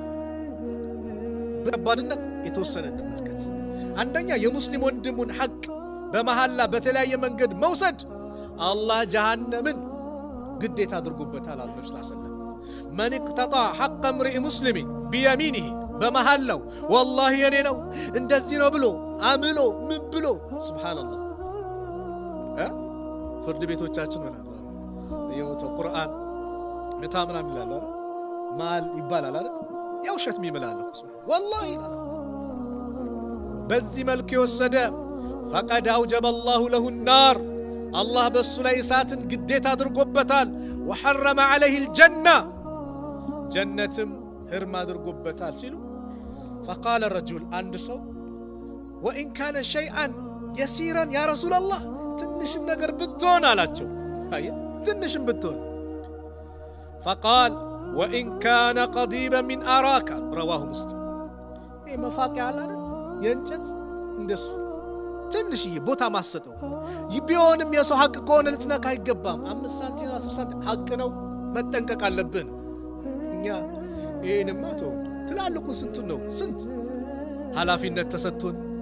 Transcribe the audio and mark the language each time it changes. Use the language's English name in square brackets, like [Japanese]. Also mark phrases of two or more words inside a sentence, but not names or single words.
[Amharic] በባድነት የተወሰነ እንመልከት አንደኛ የሙስሊም ወንድሙን ሐቅ በመሐላ በተለያየ መንገድ መውሰድ አላህ ጀሃነምን ግዴታ አድርጎበታል አሉ ነብዩ [Arabic] صلى الله عليه وسلم من اقتطع حق امرئ مسلم بيمينه [Amharic] በመሐላው والله የኔ ነው እንደዚህ ነው ብሎ አምሎ ምን ብሎ ሱብሃንአላህ ፍርድ ቤቶቻችን ማለት ነው የወጣው ቁርአን መታምናም ይላል አይደል ማል ይባላል አይደል ያውሸት የሚመላለኩ والله በዚህ መልኩ የወሰደ [Arabic] فقد اوجب الله له النار [Amharic] الله በሱ ላይ እሳትን ግዴታ አድርጎበታል [Arabic] وحرم عليه الجنه [Amharic] جنتም ህርም አድርጎበታል ሲሉ [Arabic] فقال الرجل [Amharic] አንድ ሰው [Arabic] وان كان شيئا يسيرا يا رسول الله [Amharic] ትንሽም ነገር ብትሆን አላቸው አየ ትንሽም ብትሆን [Arabic] فقال وان كان قضيبا من اراك رواه مسلم [Amharic] ይሄ መፋቂያ አለ የእንጨት እንደሱ ትንሽዬ ቦታ ማሰጠው ቢሆንም የሰው ሐቅ ከሆነ ልትነካ አይገባም 5 ሳንቲም 10 ሳንቲም ሐቅ ነው መጠንቀቅ አለብን እኛ ይሄንማ ተው ትላልቁ ስንት ነው ስንት ኃላፊነት ተሰጥቶን